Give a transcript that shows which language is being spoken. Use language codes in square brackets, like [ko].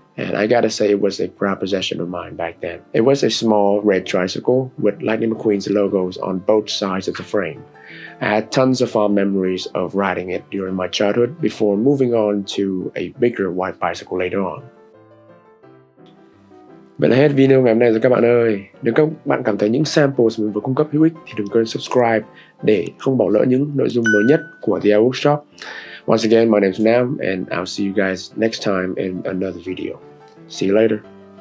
[en] And I gotta say, it was a proud possession of mine back then. It was a small red tricycle with Lightning McQueen's logos on both sides of the frame. I had tons of fond memories of riding it during my childhood before moving on to a bigger white bicycle later on. [vi] Vậy là hết video ngày hôm nay rồi các bạn ơi. Nếu các bạn cảm thấy những samples mình vừa cung cấp hữu ích thì đừng quên subscribe để không bỏ lỡ những nội dung mới nhất của The IELTS Workshop. [en] Once again, my name is Nam, and I'll see you guys next time in another video. See you later.